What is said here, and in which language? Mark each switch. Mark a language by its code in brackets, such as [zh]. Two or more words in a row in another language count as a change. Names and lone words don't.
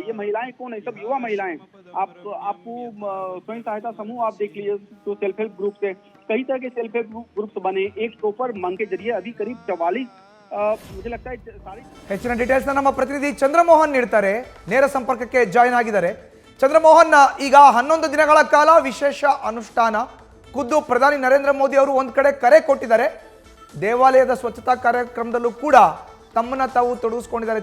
[hi] ये महिलाएं कौन है? सब युवा महिलाएं। आपको स्वयं सहायता समूह आप देख लीजिए, तो [en] self help group [hi] से कई तरह के [en] self help groups [hi] बने। एक टोपर मंग के जरिए अभी करीब 44 मुझे लगता है सारी [kn] ಹೆಚ್ಚಿನ ಡೀಟೇಲ್ಸ್ ನಮ್ಮ ಪ್ರತಿನಿಧಿ ಚಂದ್ರಮೋಹನ್ ನೀಡ್ತಾರೆ. ನೇರ ಸಂಪರ್ಕಕ್ಕೆ ಜಾಯಿನ್ ಆಗಿದ್ದಾರೆ. ಚಂದ್ರಮೋಹನ್, ಈಗ 11 ದಿನಗಳ ಕಾಲ ವಿಶೇಷ ಅನುಷ್ಠಾನ ಖುದ್ದು ಪ್ರಧಾನಿ ನರೇಂದ್ರ ಮೋದಿ ಅವರು ಒಂದು ಕಡೆ ಕರೆ ಕೊಟ್ಟಿದ್ದಾರೆ. ದೇವಾಲಯದ ಸ್ವಚ್ಛತಾ ಕಾರ್ಯಕ್ರಮದಲ್ಲೂ ಕೂಡ ತಮ್ಮನ್ನ ತಾವು ತೊಡಗಿಸಿಕೊಂಡಿದ್ದಾರೆ.